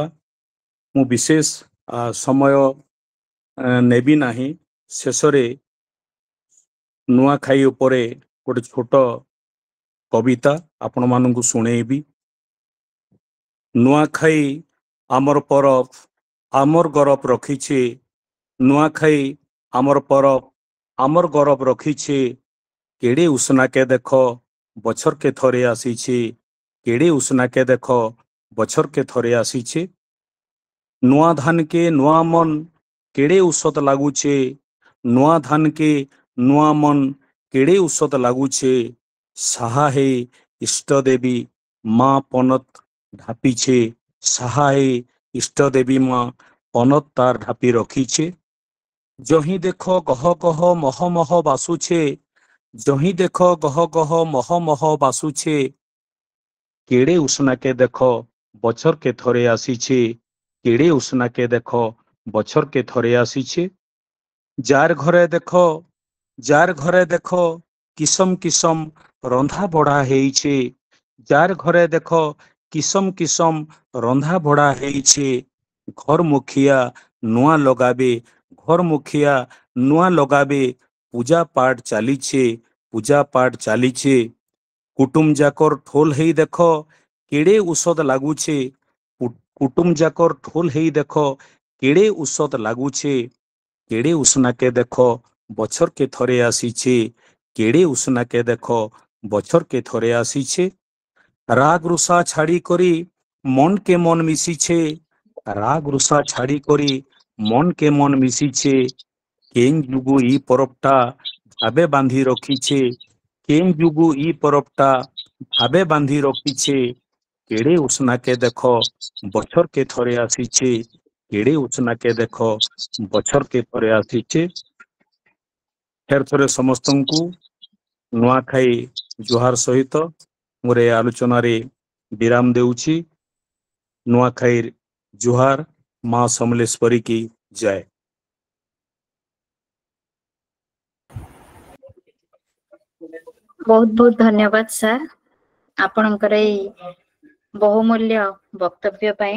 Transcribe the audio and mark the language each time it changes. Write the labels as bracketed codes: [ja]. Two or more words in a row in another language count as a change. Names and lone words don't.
[spv] मु विशेष समय नेबी नाही, शेषरे नुआखाई उपरे गोटे छोट कविता आपण मानकु सुनेबी। नुआखाई आमर परब आमर गौरव रखिछे, नुआखाई आमर परब आमर गौरव रखिछे, केड़े उसना के देख बछर के थरे आसीछे, केड़े उसना के देख बछर के थरे आसीछे। नुआ धान के नुआ मन केड़े औषध लागुछे, नुआ धान के नुआ मन केड़े औषध लागुछे, साहा हे इष्ट देवी माँ पनत ढापीछे, साहा हे इष्ट देवी माँ पनत तार ढापी रखीछे। जही देख गह गह मह मह बासुछे, जही देख गह गह मह मह बासुछे, केड़े उसना के देख बछर के थरे आसीछे, केड़े उसना के देख बछर के थरे आसीछे। जार घरे देख किसम किसम रंधा बड़ा हेइछे, जार घरे देख किसम किसम रंधा बड़ा हेइछे। घर मुखिया नुआ लगाबे, घर मुखिया नुआ लगाबे, पूजा पाठ चालीछे, पूजा पाठ चालीछे। कुटुम जाकर ठोल हेई देख केड़े औषध लागुछे, कुटुम जाकर ठोल हेई देख केड़े औषध लागुछे, केड़े उसना के देख बछर के थरे आसीछे, केड़े उसना के देख बछर के थरे आसीछे। राग रुषा छाड़ी करी मन के मन मिसीछे, राग रुषा छाड़ी करी मन के मन मिसीछे। कें जुगु ई परबटा भाबे बांधी रखीछे, कें जुगु ई परबटा भाबे बांधी रखीछे। केड़े उसना के देख बछर के थरे आसीछे, केड़े उसना के देख बछर के थरे आसीछे। फेर थरे समस्तंकु नुआखाई जुहार सहित मोरे आलोचना रे विराम देउछि। नुआखाई जुहार, माँ समलेश्वरी की जय। बहुत बहुत धन्यवाद सर आपणकर बहुमूल्य वक्तव्य पाए।